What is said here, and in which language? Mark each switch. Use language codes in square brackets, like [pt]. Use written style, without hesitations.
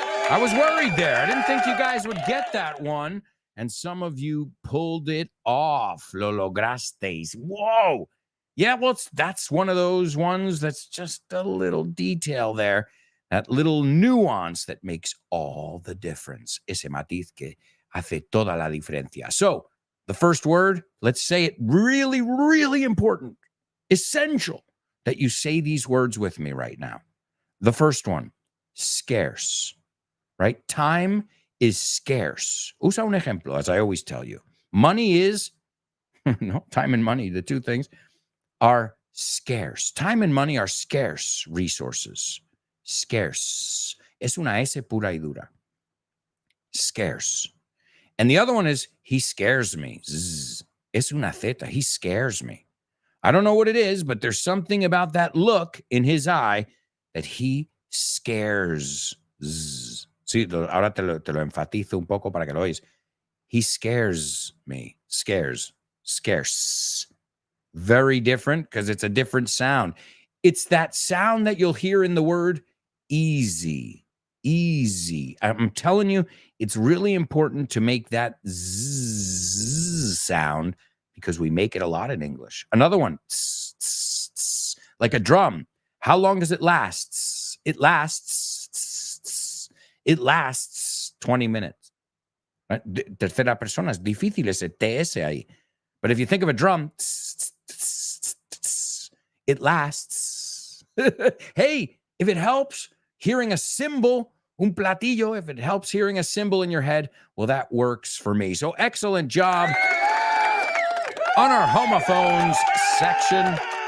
[en] I was worried there. I didn't think you guys would get that one. And some of you pulled it off. [es] Lo lograsteis. [en] Whoa! Yeah, well, that's one of those ones that's just a little detail there. That little nuance that makes all the difference. [es] Ese matiz que hace toda la diferencia. [en] So, the first word, let's say it really, really important, essential that you say these words with me right now. The first one, scarce, right? Time is scarce. [es] Usa un ejemplo, [en] as I always tell you. Money is, no, time and money, the two things are scarce. Time and money are scarce resources. Scarce. [es] Es una S pura y dura. [en] Scarce. And the other one is, he scares me. Zzz. [es] Es una zeta. [en] He scares me. I don't know what it is, but there's something about that look in his eye that he scares. Zzz. [es] Sí, ahora te lo enfatizo un poco para que lo oís. [en] He scares me. Scares. Scarce. Very different because it's a different sound. It's that sound that you'll hear in the word easy. Easy. I'm telling you, it's really important to make that zzz sound because we make it a lot in English. Another one, tss, tss, tss, like a drum. How long does it last? It lasts. Tss, tss, it lasts 20 minutes. Right? [es] Tercera persona es difícil ese TS ahí. [en] But if you think of a drum, tss, tss, tss, tss, it lasts. Hey, if it helps hearing a cymbal, [es] un platillo, [en] if it helps hearing a cymbal in your head, well, that works for me. So excellent job on our homophones section.